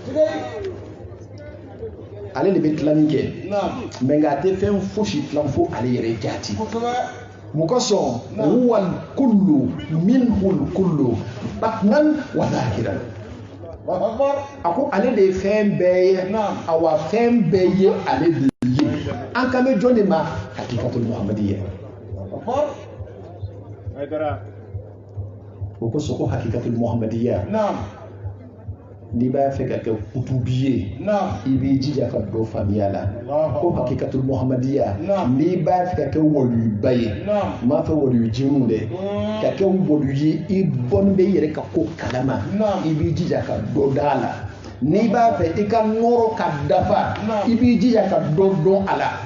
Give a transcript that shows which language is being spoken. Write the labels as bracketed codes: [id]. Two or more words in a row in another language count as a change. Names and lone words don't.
[bm] ale de bɛ dilanni kɛ mais nka a tɛ fɛn fosi dilan fo ale yɛrɛ jaati mɔgɔ sɔn [ar] هو الكل منه الكل باطنا وظاهرا [bm] a ko ale de ye fɛn bɛɛ ye awa fɛn bɛɛ ye ale de ye an kan bɛ jɔn de ma [ar] الحقيقة المحمدية [bm] o ko sɔn ko [ar] الحقيقة المحمدية [bm] n'i b'a fɛ ka kɛ kutubi ye i b'i jija ka dɔ faamuya la ko [ar] الحقيقة المحمدية [bm] n'i b'a fɛ ka kɛ waliyuba ye n m'a fɛ waliyu jinnu dɛ ka kɛ waliyu ye i bɔnnen bɛ i yɛrɛ ka ko kalama i b'i jija ka dɔ d'a la n'i b'a fɛ i ka nɔrɔ ka dafa i b'i jija ka dɔ dɔn a la